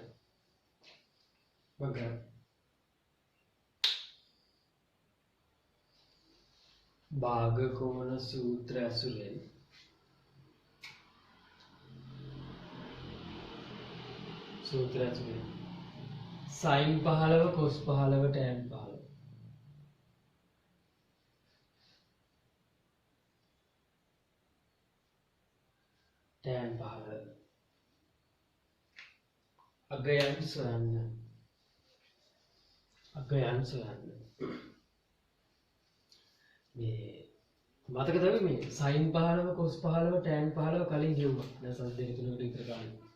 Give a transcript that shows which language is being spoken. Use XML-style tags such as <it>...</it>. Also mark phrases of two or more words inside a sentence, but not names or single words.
<si>බග්ගල. භාග කෝණ සූත්‍ර ඇසුරෙන් සූත්‍ර ඇසුරෙන් sin 15 cos 15 tan 15 tan 15 අගයන් සොයන්න මේ මතක තමයි මේ sin 15 cos 15 tan 15 කලින් කියුවා දැන් සස් දෙක තුනකට විතර ගන්න.</si>